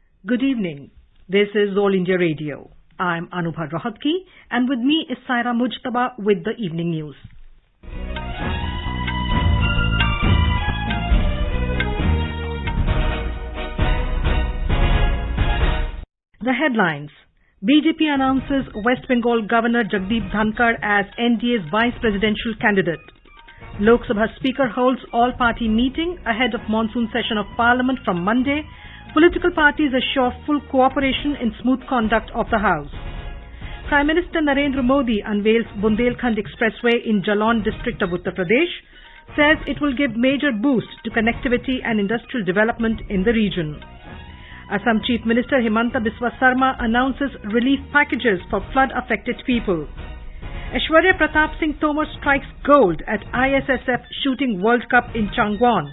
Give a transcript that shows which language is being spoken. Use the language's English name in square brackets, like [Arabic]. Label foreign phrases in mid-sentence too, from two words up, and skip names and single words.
[English] Good evening. This is All India Radio. I'm Anubha Rohatgi, and with me is Saira Mujtaba with the evening news. The headlines. BJP announces West Bengal Governor Jagdeep Dhankar as NDA's vice presidential candidate. Lok Sabha Speaker holds all-party meeting ahead of monsoon session of Parliament from Monday. Political parties assure full cooperation in smooth conduct of the House. Prime Minister Narendra Modi unveils Bundelkhand Expressway in Jalon district of Uttar Pradesh, says it will give major boost to connectivity and industrial development in the region. Assam Chief Minister Himanta Biswa Sarma announces relief packages for flood-affected people. Aishwarya Pratap Singh Tomar strikes gold at ISSF Shooting World Cup in Changwon.